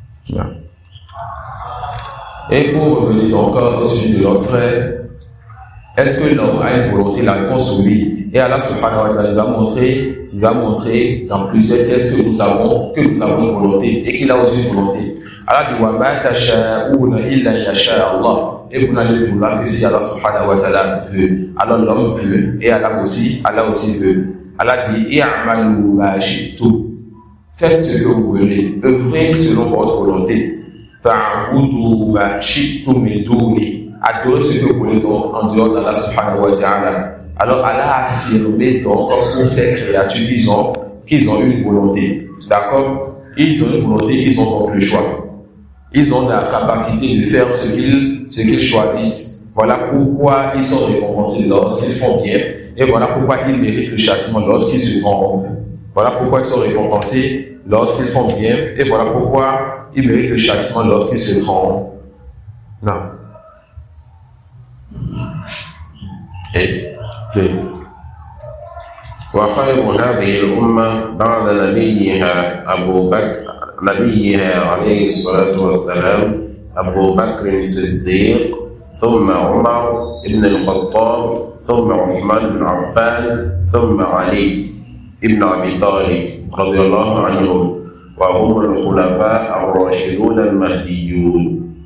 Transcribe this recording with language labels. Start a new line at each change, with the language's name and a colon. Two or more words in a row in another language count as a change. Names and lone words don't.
French: Et pour revenir donc au sujet de notre Est-ce que l'homme a une volonté? La réponse oui. Et
Arabic: الله سبحانه وتعالى
French: nous a montré dans plusieurs tests que nous avons une volonté et qu'il a aussi une volonté.
Arabic: Allah dit وما تشاءون إلا يشاء الله.
French: Et vous n'allez vouloir que si
Arabic: الله سبحانه وتعالى
French: veut. Alors l'homme veut et Allah aussi veut.
Arabic: Allah dit اعملوا ما شئتم.
French: Faites ce que vous voulez, œuvrez selon votre volonté.
Arabic: فاعبدوا ما شئتم من دوني.
French: Adorez ce que vous voulez donc en dehors d'Allah
Arabic: سبحانه وتعالى.
French: Alors Allah a affirmé donc pour ces créatures qu'ils ont une volonté. D'accord? Ils ont une volonté, ils ont donc le choix. Ils ont la capacité de faire ce qu'ils choisissent. Voilà pourquoi ils sont récompensés lorsqu'ils font bien. Et voilà pourquoi ils méritent le châtiment lorsqu'ils se trompent. Voilà pourquoi ils sont récompensés lorsqu'ils font bien. Et voilà pourquoi ils méritent le châtiment lorsqu'ils se trompent. Non.
Arabic: وخير هذه الأمة بعد نبيها عليه الصلاة والسلام أبو بكر الصديق ثم عمر بن الخطاب ثم عثمان بن عفان ثم علي بن أبي طالب رضي الله عنهم وهم الخلفاء الراشدون المهديون.